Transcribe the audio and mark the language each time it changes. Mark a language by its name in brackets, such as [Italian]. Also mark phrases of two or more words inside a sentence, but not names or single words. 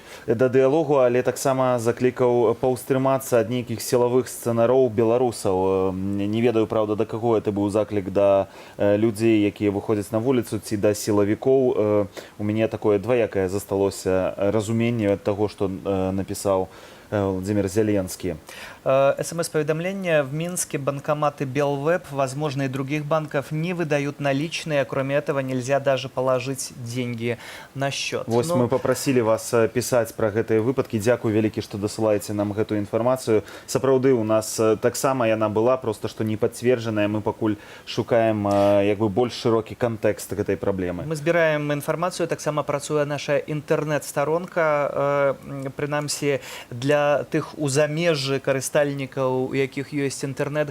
[Belarusian] Да дыялогу, але таксама заклікаў паўстрымацца ад нейкіх сілавых сцэнароў беларусаў. Не ведаю, праўда, да каго это быў заклік, да людзей, якія выходзяць на вуліцу, ці да сілавікоў. У мяне такое дваякае засталося разуменне таго, што напісаў Владимир Зеленский. [Russian] СМС-поведомление. В Минске банкоматы Белвеб, возможно, и других банков не выдают наличные. Кроме этого, нельзя даже положить деньги на счет. Вось мы попросили вас писать про [Belarusian] гэтыя выпадки. Дзякуй вялікі, што дасылаеце нам гэтую інфармацыю. Сапраўды, у нас таксама яна была, просто што не пацверджаная. Мы пакуль шукаем як бы больш шырокі кантэкст гэтай праблемы. Мы збіраем інфармацыю, таксама працуе наша інтэрнэт-старонка, прынамсі для тых у замежжы карыстальнікаў, у якіх ёсць інтэрнэт.